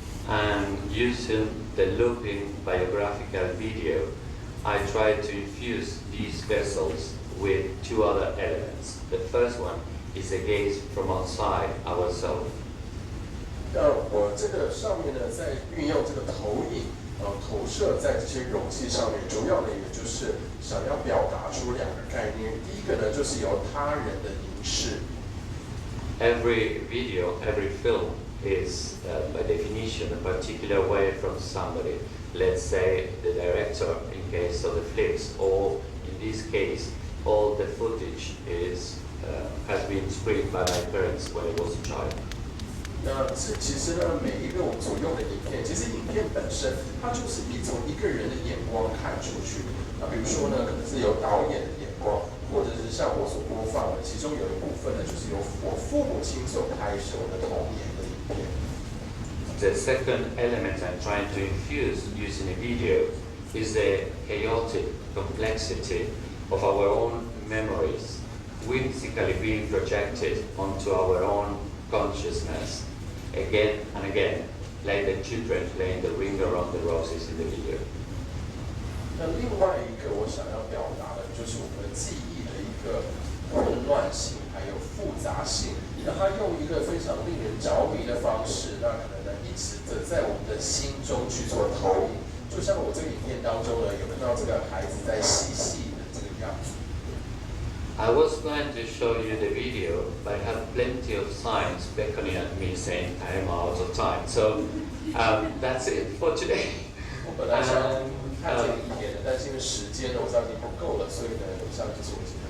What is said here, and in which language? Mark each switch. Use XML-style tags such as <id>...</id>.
<en>And using the looping biographical video, I tried to infuse these vessels with two other elements. The first one is a gaze from outside ourselves.</en> <zh>那我这个上面呢，在运用这个投影。投射在这些容器上面，主要呢也就是想要表达出两个概念。第一个呢，就是由他人的凝视。</zh> <en>Every video, every film is, by definition, a particular way from somebody. Let's say the director, in case of the flips, or in this case, all the footage has been screened by my parents when I was a child.</en> <zh>那其实呢，每一个我们所用的影片，其实影片本身它就是从一个人的眼光看出去。那比如说呢，可能是由导演的眼光，或者是像我所播放的，其中有一部分呢，就是由我父母亲所拍摄我的童年的影片。</zh> <en>The second element I'm trying to infuse using a video is the chaotic complexity of our own memories, whimsically being projected onto our own consciousness. Again and again, like the children playing the ring around the roses in the video.</en> <zh>那另外一个我想要表达的就是我们记忆的一个混乱性，还有复杂性。那他用一个非常令人着迷的方式，那可能呢一直的在我们的心中去做投影。像我这个影片当中呢，有看到这个孩子在嬉戏的这个样子。</zh> <en>I was going to show you the video, but I have plenty of signs beckoning at me saying I am out of time. So that's it for today.</en> <zh>我本来想看这个影片的，但是因为时间呢，我知道已经不够了，所以呢，以上就是我今天。</zh>